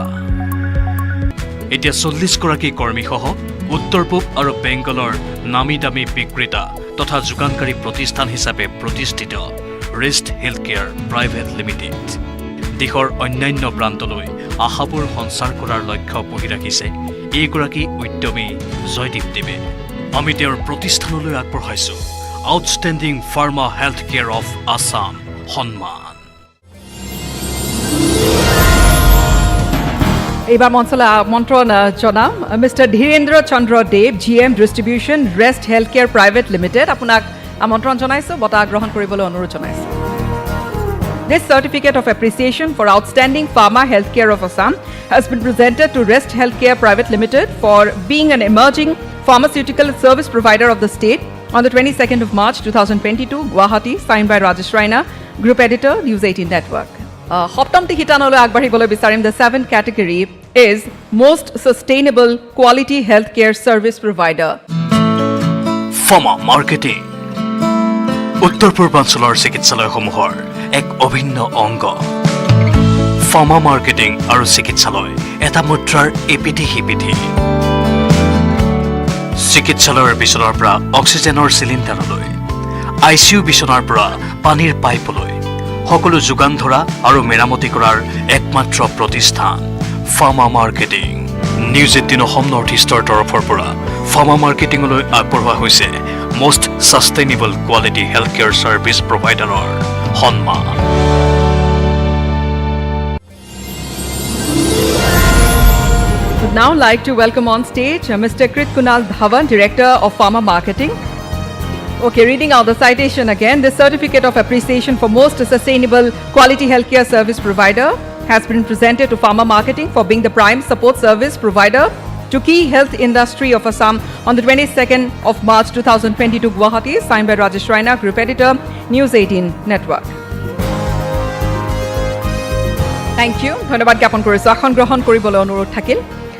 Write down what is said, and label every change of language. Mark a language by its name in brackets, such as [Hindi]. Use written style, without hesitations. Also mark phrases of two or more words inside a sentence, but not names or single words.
[Assamese] এতিয়া 40 গৰাকী কৰ্মীসহ উত্তৰ পূব আৰু বেংগলৰ নামী দামী বিক্ৰেতা তথা যোগানকাৰী প্ৰতিষ্ঠান হিচাপে প্ৰতিষ্ঠিত ৰেষ্ট হেল্থকেয়াৰ প্ৰাইভেট লিমিটেড দেশৰ অন্যান্য প্ৰান্তলৈ আশাবোৰ সঞ্চাৰ কৰাৰ লক্ষ্য পুহি ৰাখিছে এইগৰাকী উদ্যমী জয়দীপ দেৱে আমি তেওঁৰ প্ৰতিষ্ঠানলৈ আগবঢ়াইছো আউটষ্টেণ্ডিং ফাৰ্মা হেল্থ কেয়াৰ অফ আছাম সন্মান এইবাৰ মন্ত্ৰণ জনাম মিষ্টাৰ ধীৰেন্দ্ৰ চন্দ্ৰ দেৱ GM ডিষ্ট্ৰিবিউশ্যন ৰেষ্ট হেল্থ কেয়াৰ প্ৰাইভেট লিমিটেড আপোনাক আমন্ত্ৰণ জনাইছোঁ বঁটা গ্ৰহণ কৰিবলৈ অনুৰোধ জনাইছোঁ [English] This certificate of appreciation for outstanding pharma healthcare of Assam has been presented to Rest Healthcare Private Limited for being an emerging pharmaceutical service provider of the state on the 22nd of March 2022, Guwahati, signed by Rajesh Raina, Group Editor, News 18 Network. [Assamese] সপ্তমটো শিতানলৈ আগবঢ়াবলৈ বিচাৰিম. [English] The 7th category is Most Sustainable Quality Healthcare Service Provider. [Assamese] Pharma Marketing উত্তৰ পূৰ্বাঞ্চলৰ চিকিৎসালয়সমূহৰ এক অভিন্ন অংগ ফাৰ্মা মাৰ্কেটিং আৰু চিকিৎসালয় এটা মুদ্ৰাৰ এপিঠি সিপিঠি চিকিৎসালয়ৰ বিচনাৰ পৰা অক্সিজেনৰ চিলিণ্ডাৰলৈ ICU বিচনাৰ পৰা পানীৰ পাইপলৈ সকলো যোগান ধৰা আৰু মেৰামতি কৰাৰ একমাত্ৰ প্ৰতিষ্ঠান ফাৰ্মা মাৰ্কেটিং নিউজ 18 অসম নৰ্থ ইষ্টৰ তৰফৰ পৰা ফাৰ্মা মাৰ্কেটিংলৈ আগবঢ়োৱা হৈছে [English] most sustainable quality healthcare service provider [Assamese] সন্মান [English] Would now like to welcome on stage Mr. Krit Kunal Dhawan, Director of Pharma Marketing. Okay, reading out the citation again. The certificate of appreciation for most sustainable quality healthcare service provider has been presented to Pharma Marketing for being the prime support service provider to key health industry of Assam on the 22nd of March 2022, Guwahati, signed by Rajesh Raina, Group Editor, News 18 Network. Thank you. [Assamese] ধন্যবাদ জ্ঞাপন কৰিছোঁ আসন গ্ৰহণ কৰিবলৈ অনুৰোধ থাকিল